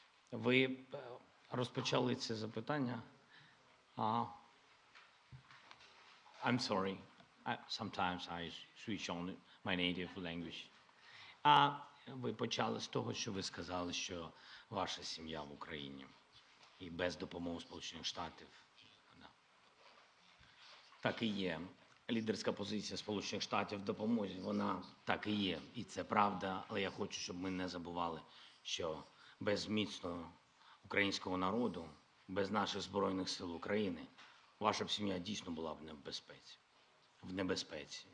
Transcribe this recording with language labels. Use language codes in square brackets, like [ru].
[uk] Ви розпочали це запитання. [en] I'm sorry. Sometimes I switch on my native language. [uk] Ви почали з того, що ви сказали, що ваша сім'я в Україні і без допомоги Сполучених Штатів. Так і є. Лідерська позиція Сполучених Штатів в допомозі, вона так і є. І це правда, але я хочу, щоб ми не забували, що без міцного українського народу, без наших Збройних сил України, ваша б сім'я дійсно була б в небезпеці.